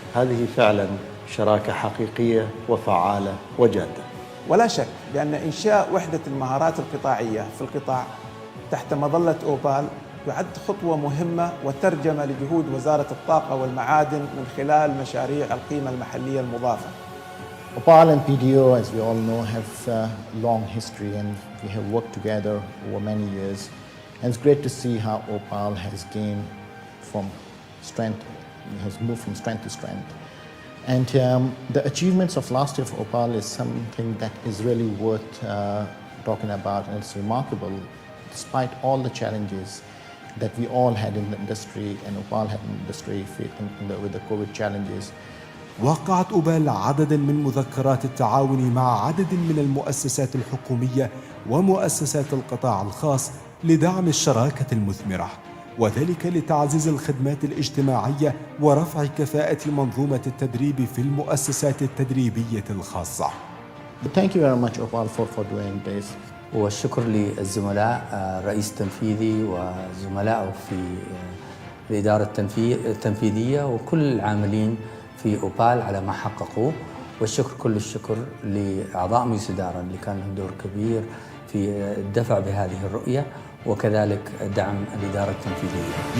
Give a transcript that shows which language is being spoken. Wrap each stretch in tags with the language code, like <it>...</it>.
<ar>هذه فعلا شراكة حقيقية وفعالة وجادة. ولا شك بأن إنشاء وحدة المهارات القطاعية في القطاع تحت مظلة أوبال يعد خطوة مهمة وترجمة لجهود وزارة الطاقة والمعادن من خلال مشاريع القيمة المحلية المضافة.</ar> <en>OPAL and PDO, as we all know, have a long history and we have worked together over many years. And it's great to see how OPAL has gained from strength, has moved from strength to strength. And the achievements of last year for OPAL is something that is really worth talking about, and it's remarkable despite all the challenges that we all had in the industry and OPAL had in the industry with the COVID challenges.</en> <ar>وقعت أوبال عددا من مذكرات التعاون مع عدد من المؤسسات الحكومية ومؤسسات القطاع الخاص لدعم الشراكة المثمرة، وذلك لتعزيز الخدمات الاجتماعية ورفع كفاءة منظومة التدريب في المؤسسات التدريبية الخاصة.</ar> <en>Thank you very much OPAL for doing this.</en> <ar>والشكر للزملاء الرئيس التنفيذي وزملائه في الإدارة التنفيذية وكل العاملين في أوبال على ما حققوه، والشكر كل الشكر لأعضاء مجلس الإدارة اللي كان لهم دور كبير في الدفع بهذه الرؤية وكذلك دعم الإدارة التنفيذية.</ar>